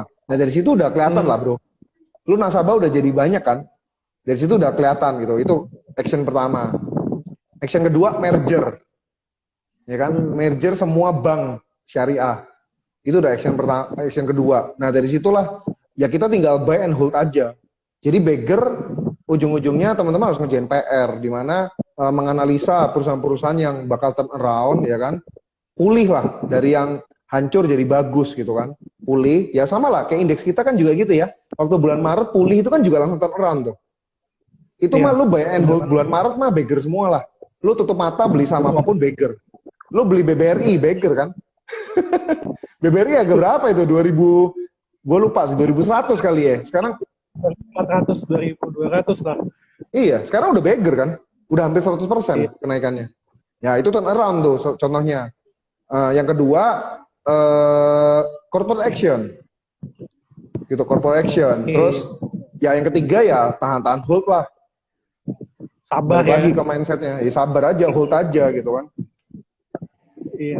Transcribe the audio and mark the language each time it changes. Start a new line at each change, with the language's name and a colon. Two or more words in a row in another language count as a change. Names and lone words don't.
Indonesian: Nah dari situ udah kelihatan lah bro. Lu nasabah udah jadi banyak kan? Dari situ udah kelihatan gitu. Itu action pertama. Action kedua merger, ya kan? Merger semua bank syariah. Itu udah action pertama, action kedua. Nah dari situlah ya kita tinggal
English: buy and hold
Indonesian: aja. Jadi bagger ujung-ujungnya teman-teman harus ngerjain PR, di mana menganalisa perusahaan-perusahaan yang bakal
English: turn around,
Indonesian: ya kan, pulih lah dari yang hancur jadi bagus gitu kan, pulih. Ya sama lah kayak indeks kita kan juga gitu ya, waktu bulan Maret pulih itu kan juga langsung
English: turn around
Indonesian: tuh. Itu mah lu
English: buy and hold
Indonesian: bulan Maret mah bagger semua lah. Lu tutup mata beli sama apapun bagger. Lu beli BBRI bagger kan. BBRI agak berapa itu, 2000, gue lupa sih, 2100 kali ya. Sekarang 400, 2200 lah. Iya, sekarang udah bagger kan, udah hampir 100% kenaikannya. Ya itu
English: turn around
Indonesian: tuh contohnya. Yang kedua
English: corporate action,
Indonesian: gitu,
English: corporate action.
Indonesian: Terus Ya yang ketiga ya tahan-tahan hold lah. Sabar Balik ya. lagi ke mindsetnya, ya sabar aja, hold aja gitu kan. Iya.